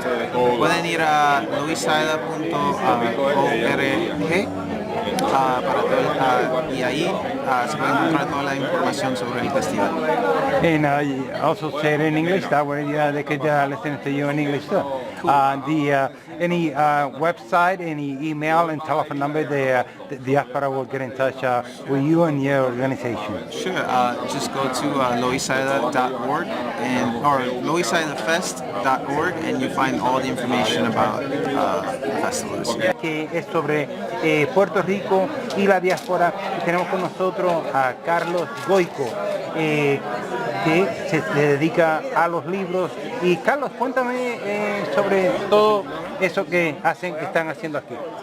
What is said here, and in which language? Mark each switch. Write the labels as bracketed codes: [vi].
[es] Pueden ir a loisaida.org y ahí se puede encontrar toda la información sobre el festival. [en] And also say it in English, that way they could listen to you in English too. Any website, any email and telephone number, the diaspora will get in touch with you and your organization. Sure, just go to loisaida.org or loisaidafest.org and you find all the information about the festival. [es] Que es sobre Puerto Rico y la diáspora. Y tenemos con nosotros a Carlos Goico, que se dedica a los libros. Y Carlos, cuéntame sobre todo eso que están haciendo aquí.